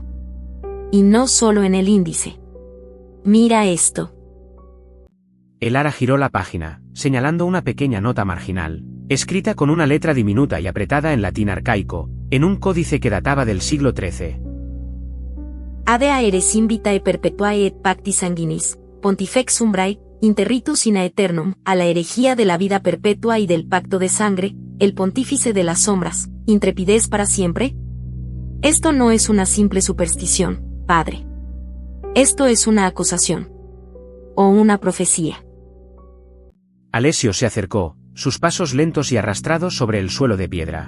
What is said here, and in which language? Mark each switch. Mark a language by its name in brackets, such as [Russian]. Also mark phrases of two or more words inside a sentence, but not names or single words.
[Spanish] Y no solo en el índice. Mira esto. Elara giró la página, señalando una pequeña nota marginal, escrita con una letra diminuta y apretada en latín arcaico, en un códice que databa del siglo XIII. [Latin] Ade aeres vitae perpetuae et pacti sanguinis, pontifex umbrae, interritus in aeternum, [Spanish] a la herejía de la vida perpetua y del pacto de sangre, el pontífice de las sombras, intrepidez para siempre. Esto no es una simple superstición, padre. Esto es una acusación. O una profecía. Alessio se acercó, sus pasos lentos y arrastrados sobre el suelo de piedra.